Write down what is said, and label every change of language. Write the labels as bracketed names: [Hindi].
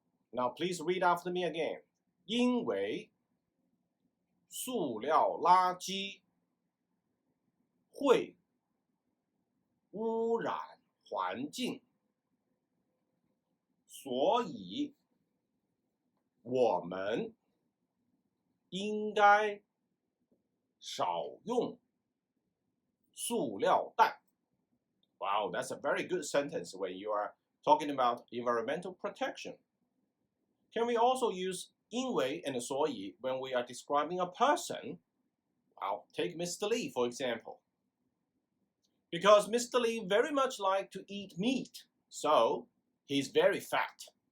[English] Now please read after me again. [Chinese] 因为塑料垃圾会污染环境，所以我们应该少用塑料袋。 [English] Wow, that's a very good sentence when you are talking about environmental protection. Can we also use 因为 and 所以 when we are describing a person? Well, take Mr.Li for example. Because Mr.Li very much like to eat meat, so he's very fat.